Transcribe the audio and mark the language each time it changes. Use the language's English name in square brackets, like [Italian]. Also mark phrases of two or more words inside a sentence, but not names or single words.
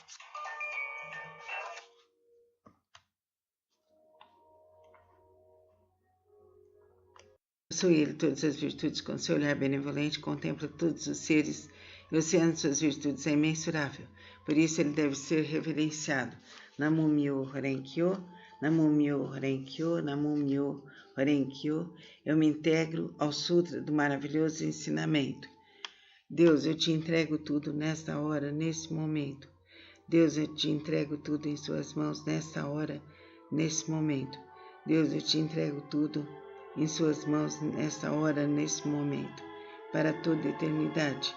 [Portuguese] Possui ele todas as virtudes, com seu olhar benevolente contempla todos os seres, e o oceano de suas virtudes é imensurável. Por isso ele deve ser reverenciado. [Japanese] Namu Myo Horenkyo, Namu Myo Horenkyo, Namu Myo Horenkyo. [Portuguese] Eu me integro ao Sutra do maravilhoso ensinamento. Deus, eu te entrego tudo nesta hora, nesse momento. Deus, eu te entrego tudo em suas mãos nesta hora, nesse momento. Deus, eu te entrego tudo em suas mãos nesta hora, nesse momento, para toda a eternidade.